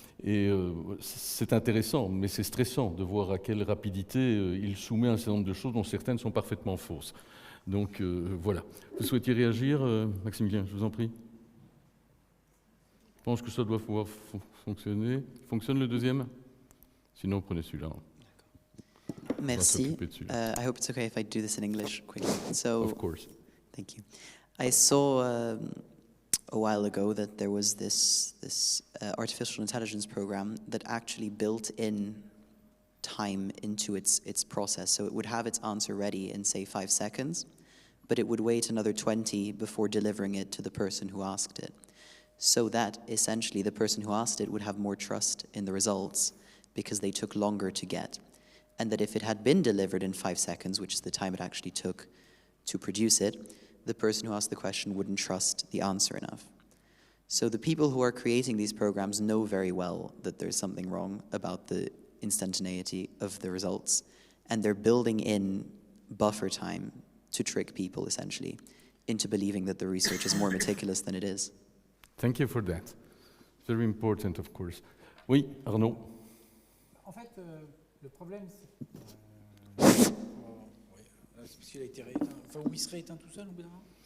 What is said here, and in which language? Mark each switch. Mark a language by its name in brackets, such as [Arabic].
[French] Et c'est intéressant, mais c'est stressant de voir à quelle rapidité il soumet un certain nombre de choses dont certaines sont parfaitement fausses. Donc voilà. Vous souhaitiez réagir, Maximilien, je vous en prie. Je pense que ça doit pouvoir fonctionner. Fonctionne le deuxième? Sinon, prenez celui-là. Merci. [English] I hope it's okay if I do this in English quickly. So, of course. Thank you. I saw a while ago that there was this artificial intelligence program that actually built in time into its process. So it would have its answer ready in, say, 5 seconds, but it would wait another 20 before delivering it to the person who asked it. So that essentially the person who asked it would have more trust in the results because they took longer to get. And that if it had been delivered in 5 seconds, which is the time it actually took to produce it, the person who asked the question wouldn't trust the answer enough. So the people who are creating these programs know very well that there's something wrong about the instantaneity of the results, and they're building in buffer time to trick people, essentially, into believing that the research is more meticulous than it is. Thank you for that. Very important, of course. [French] Oui, Arnaud. En fait, le problème, c'est parce qu'il a été rééteint, enfin, ou il serait éteint tout seul au bout d'un moment.